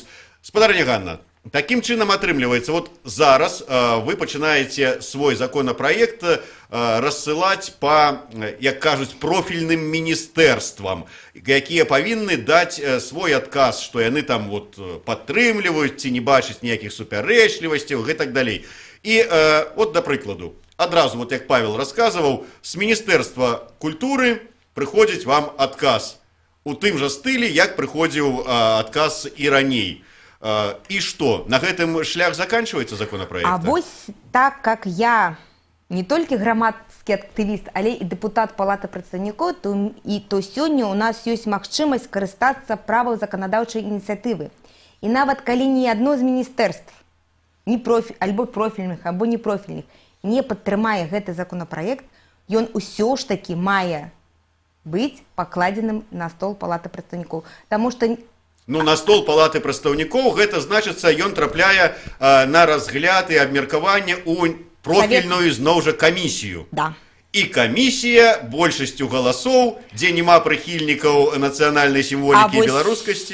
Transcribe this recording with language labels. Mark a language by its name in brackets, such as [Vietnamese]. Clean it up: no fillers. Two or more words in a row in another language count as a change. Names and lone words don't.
[Belarusian] Спадарня Ганна, такім чынам атрымліваецца, вот зараз вы пачынаеце свой законапраект рассылаць па, як кажуць, профільным міністэрствам, якія павінны даць свой адказ, што яны там вот падтрымліваюць ці не бачаць ніякіх супярэчлівасцяў і так далей. І от, да прыкладу, адразу, вот як Павел расказваў, з Міністэрства культуры прыходзіць вам адказ у тым жа стылі, як прыходзіў адказ і раней. [Russian] И что, [Belarusian] на гэтым шлях [Russian] заканчивается законопроект? А вось так, как я не только громадский активист, але и депутат Палаты представников, то сегодня у нас есть [Belarusian] магчымасць карыстацца правам законодаўчай [Russian] инициативы. И [Belarusian] нават калі [Russian] ни одно из министерств, [Belarusian] альбо профильных, альбо не профильных, не падтрымае гэты законопроект, ён усё ж таки мае быць пакладзеным на стол Палаты представников. [Russian] Потому что [Belarusian] ну, на стол Палаты прадстаўнікоў, гэта значыцца, ён трапляе на разгляд і абмеркаванне ў профільную зноў жа камісію. Да. І камісія большасцю галасоў, дзе няма прыхільнікаў нацыянальнай сімволікі і беларускасці.